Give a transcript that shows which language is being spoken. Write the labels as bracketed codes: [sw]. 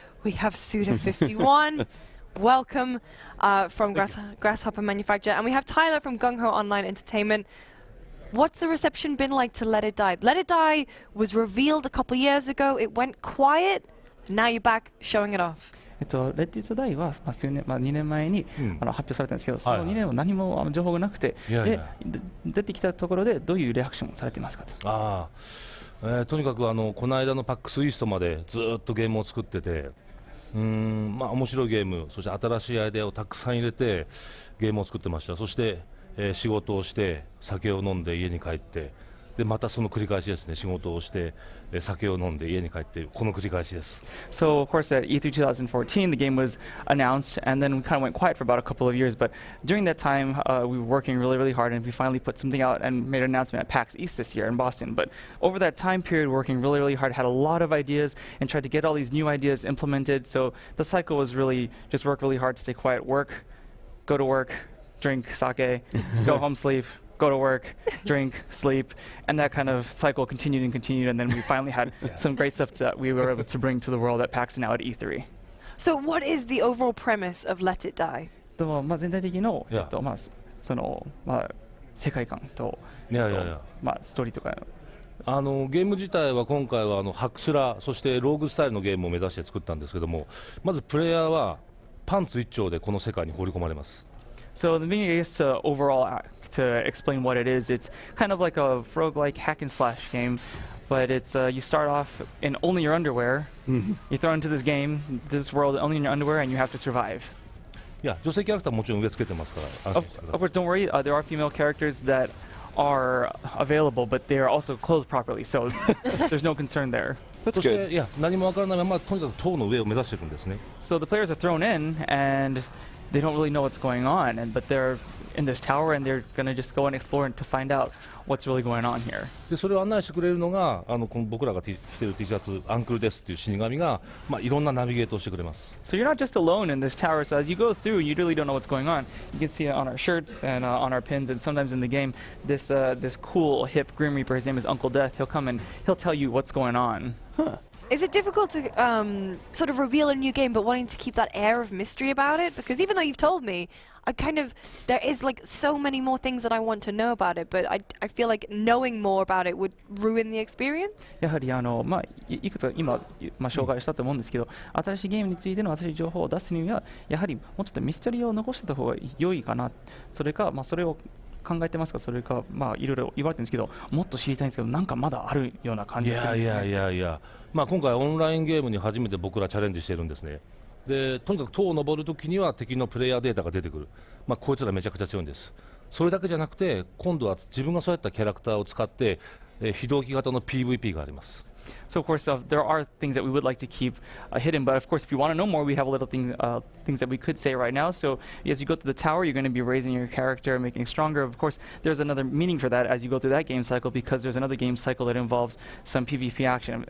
[en] We have Suda51, welcome from Grasshopper Manufacture, and we have Tyler from Gung Ho Online Entertainment. What's the reception been like to Let It Die? Let It Die was revealed a couple years ago, it went quiet, now you're back showing it off. [ja] レッディットダイは、2年前に、発表されたんですけど、その2年は何も情報がなくて、出てきたところでどういうリアクションをされていますかと。とにかくこの間のパックスイーストまでずっとゲームを作ってて、面白いゲーム、そして新しいアイデアをたくさん入れてゲームを作ってました。そして、仕事をして酒を飲んで家に帰って、でまたその繰り返しですね。仕事をして酒を飲んで家に帰ってこの繰り返しです。 [en] So of course at E3 2014 the game was announced and then we kind of went quiet for about a couple of years, but during that time we were working really hard and we finally put something out and made an announcement at PAX East this year in Boston. But over that time period working really hard, had a lot of ideas and tried to get all these new ideas implemented. So the cycle was really just work really hard, stay quiet, work, go to work, drink sake, go home, sleep, go to work, drink, sleep, and that kind of cycle continued, and then we finally had some great stuff that we were able to bring to the world at PAX and now at E3. So what is the overall premise of Let It Die? [ja] 全体的のその世界観とストーリーとか。ゲーム自体は今回はハクスラそしてローグスタイルのゲームを目指して作ったんですけども、まずプレイヤーはパンツ一丁でこの世界に放り込まれます。 [en] So the beginning is overall to explain what it is. It's kind of like a roguelike hack and slash game, but it's you start off in only your underwear. You're thrown into this game, this world only in your underwear, and you have to survive. [ja] いや、女性キャラクターもちろん植え付けてますから。 [en] Of course, don't worry. There are female characters that are available, but they are also clothed properly, so there's no concern there. That's good. [ja] いや、何もわからないままとにかく塔の上を目指していくんですね。 [en] So the players are thrown in and they don't really know what's going on, but they're in this tower and they're going to just go and explore to find out what's really going on here. [ja] でそれを案内してくれるのがこの僕らが着てる T シャツアンクルですっていう死神が、いろんなナビゲートをしてくれます。 [en] So you're not just alone in this tower. So as you go through, you really don't know what's going on. You can see it on our shirts and on our pins, and sometimes in the game, this cool hip Grim Reaper. His name is Uncle Death. He'll come and he'll tell you what's going on. Is it difficult to sort of reveal a new game but wanting to keep that air of mystery about it? Because even though you've told me, there is like so many more things that I want to know about it, but I feel like knowing more about it would ruin the experience? [ja] やはりいくつか今紹介したと思うんですけど、新しいゲームについての新しい情報を出すにはやはりもうちょっとミステリーを残してた方が良いかな。それかそれを考えてますか、それかいろいろ言われてるんですけど、もっと知りたいんですけど、なんかまだあるような感じがするんですね。いや、今回オンラインゲームに初めて僕らチャレンジしてるんですね。でとにかく塔を登るときには敵のプレイヤーデータが出てくる。こいつらめちゃくちゃ強いんです。それだけじゃなくて今度は自分がそうやったキャラクターを使って非同期型の PVP があります。 [en] So of course, there are things that we would like to keep hidden, but of course, if you want to know more, we have a little things that we could say right now. So as you go through the tower, you're going to be raising your character, making it stronger. Of course, there's another meaning for that as you go through that game cycle, because there's another game cycle that involves some PvP action.